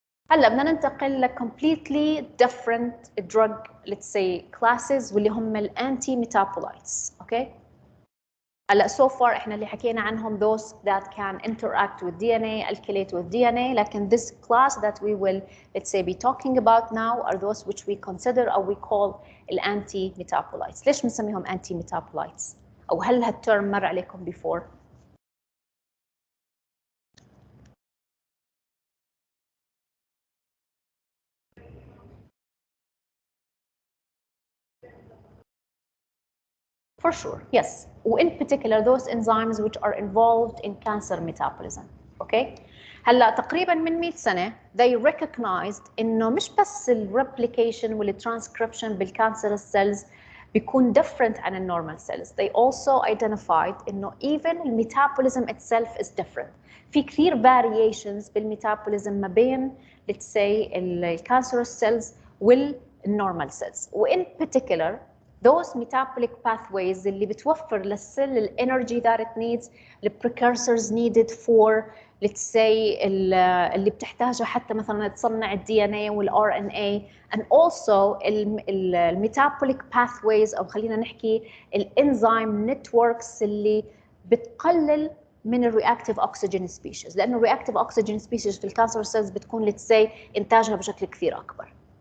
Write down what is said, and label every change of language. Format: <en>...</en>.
<ar>هلا بدنا ننتقل ل</ar> <en>completely different drug let's say classes</en> <ar>واللي هم الانتي ميتابولايتس.</ar> <en>Okay?</en> <ar>هلا</ar> <en>so far</en> <ar>احنا اللي حكينا عنهم</ar> <en>those that can interact with DNA, alkylate with DNA.</en> <ar>لكن</ar> <en>this class that we will let's say be talking about now are those which we consider or we call الانتي metabolites.</en> <ar>ليش بنسميهم anti metabolites؟ او هل هالترم مر عليكم before؟</ar> <en>For sure, yes. In particular, those enzymes which are involved in cancer metabolism. Okay?</en> <ar>هلا تقريبا من 100 سنة</ar> <en>they recognized</en> <ar>إنه مش بس replication والtranscription بالcancerous cells بيكون different عن الnormal cells.</ar> <en>They also identified إنه even metabolism itself is different.</en> <ar>في كثير</ar> <en>variations بالmetabolism</en> <ar>ما بين</ar> <en>let's say cancerous cells والnormal cells. In particular those metabolic pathways</en> <ar>اللي بتوفر للسيل الانرجي</ar> <en>that it needs, the precursors needed for let's say</en> <ar>اللي بتحتاجها حتى مثلا تصنع الدي ان اي والار ان اي,</ar> <en>and also</en> <ar>الميتابوليك pathways او خلينا نحكي الانزيم نتوركس اللي بتقلل من الرياكتيف اوكسجين سبيشيز, لانه الرياكتيف اوكسجين سبيشيز في الكانسر سيلز بتكون let's say انتاجها بشكل كثير اكبر.</ar>